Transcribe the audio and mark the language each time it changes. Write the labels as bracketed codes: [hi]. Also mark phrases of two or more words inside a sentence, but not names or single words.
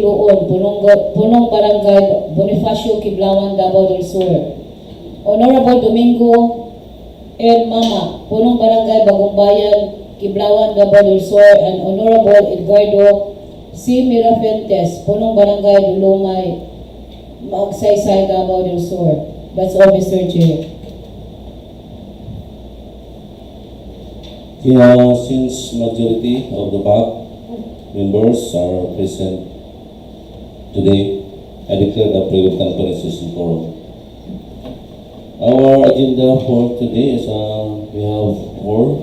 [en] Luon, [tl] Punong Barangay [en] Bonifacio, Kiblawan, Davao del Sur, Honorable Domingo L. Mama, [tl] Punong Barangay [en] Bagumbayan, Kiblawan, Davao del Sur, and Honorable Edgardo C. Mirafentes, [tl] Punong Barangay [en] Dulumay, Magsaysay, Davao del Sur. That's all, Mr. Chair. Kaya since majority of the back members are present today, I declare the private conference is in quorum. Our agenda for today is we have 4.